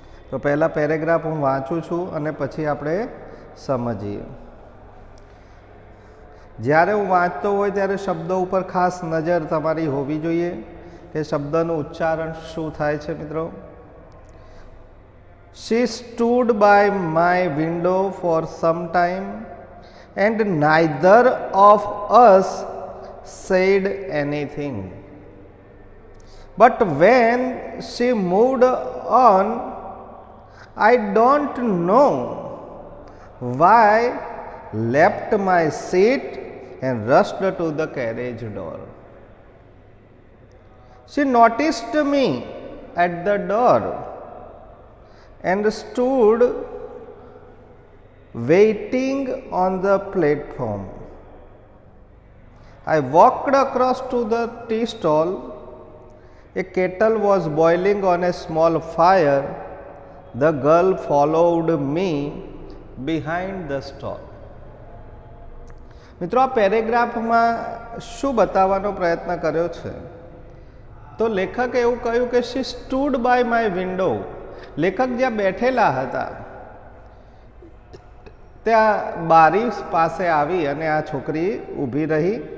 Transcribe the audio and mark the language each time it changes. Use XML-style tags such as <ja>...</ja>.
<gu>તો પહેલા પેરેગ્રાફ હું વાંચું છું અને પછી આપણે સમજીએ। જ્યારે હું વાંચતો હોય ત્યારે શબ્દો ઉપર ખાસ નજર તમારી હોવી જોઈએ કે શબ્દનું ઉચ્ચારણ શું થાય છે મિત્રો।</gu> <en>She stood by my window for some time and neither of us said anything. But when she moved on, I don't know why, left my seat and rushed to the carriage door. She noticed me at the door and stood waiting on the platform. I walked across to the tea stall. A kettle was boiling on a small fire. The girl followed me behind the stall.</en> <gu>મિત્રો આ પેરેગ્રાફમાં શું બતાવવાનો પ્રયત્ન કર્યો છે? તો લેખકે એવું કહ્યું કે</gu> <en>she stood by my window,</en> <gu>લેખક જ્યાં બેઠેલા હતા ત્યાં બારી પાસે આવી અને આ છોકરી ઊભી રહી।</gu>